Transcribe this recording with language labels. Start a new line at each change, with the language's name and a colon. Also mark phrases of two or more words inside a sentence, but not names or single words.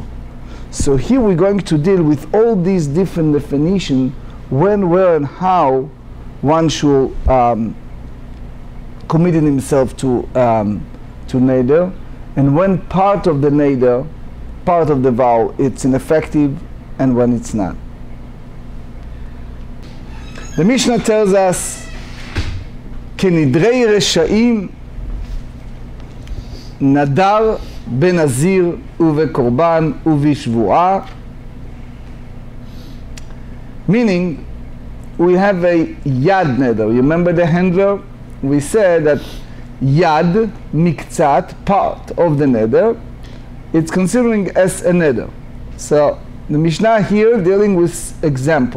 English: So here we're going to deal with all these different definitions, when, where, and how one should commit himself to Neder, and when part of the Neder, part of the vow, it's ineffective, and when it's not. The Mishnah tells us,
Hebrew: כנדרי רשעים נדר בנזיר ובקורבן ובשבועה.
English: Meaning, we have a
Hebrew: יד נדר.
English: You remember the handler? We said that
Hebrew: יד, מקצת,
English: part of the neder, it's considering as a neder. So the Mishnah here dealing with examples.